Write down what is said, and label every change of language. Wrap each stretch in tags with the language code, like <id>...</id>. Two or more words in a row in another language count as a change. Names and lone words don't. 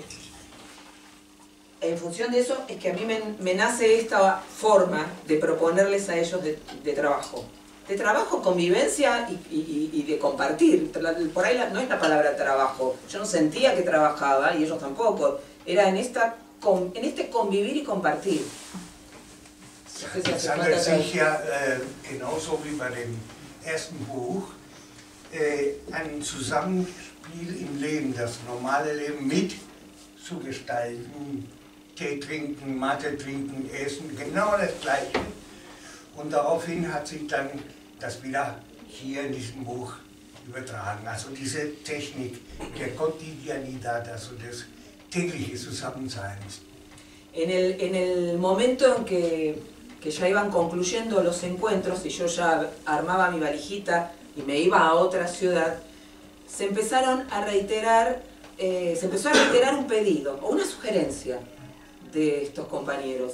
<es>En función de eso es que a mí me nace esta forma de proponerles a ellos de trabajo, convivencia y de compartir. Por ahí no es la palabra trabajo, yo no sentía que trabajaba y ellos tampoco, era en este convivir y compartir.</es> <de>Es handelt sich ja genauso wie bei dem ersten Buch ein Zusammenspiel im Leben, das normale Leben mit zu gestalten, Tee trinken, Mate trinken, essen, genau das Gleiche. Und daraufhin hat sich dann das wieder hier in diesem Buch übertragen. Also diese Technik der Cotidianidad, also des täglichen Zusammenseins.</de> <es>En el momento en que ya iban concluyendo los encuentros y yo ya armaba mi valijita y me iba a otra ciudad, se empezó a reiterar un pedido o una sugerencia de estos compañeros.</es>